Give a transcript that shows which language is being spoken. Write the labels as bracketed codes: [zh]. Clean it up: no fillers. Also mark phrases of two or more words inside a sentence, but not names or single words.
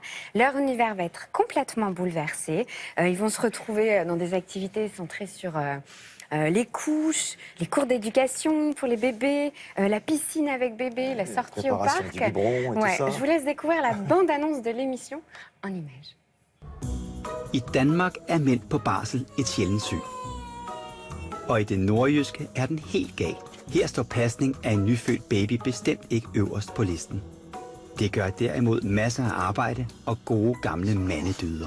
[fr] Leur univers va être complètement bouleversé. Ils vont se retrouver dans des activités centrées sur... les couches, les cours d'éducation pour les bébés, la piscine avec bébé, la sortie au parc. Du biberon et tout ça. Je vous laisse découvrir la bande-annonce de l'émission en images. [da] I Danmark er mænd på barsel et sjældent syn. Og i det nordjyske er den helt gal. Her står pasning af en nyfødt baby bestemt ikke øverst på listen. Det gør derimod masser af arbejde og gode gamle mandedyder.